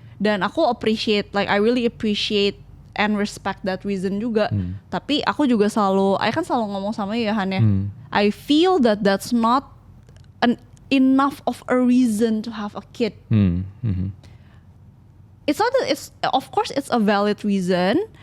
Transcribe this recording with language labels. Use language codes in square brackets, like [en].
[id] Dan aku [en] appreciate, like I really appreciate and respect that reason [id] juga. Tapi aku juga I kan selalu ngomong sama ya Han ya. [en] I feel that that's not enough of a reason to have a kid. It's not that of course it's a valid reason.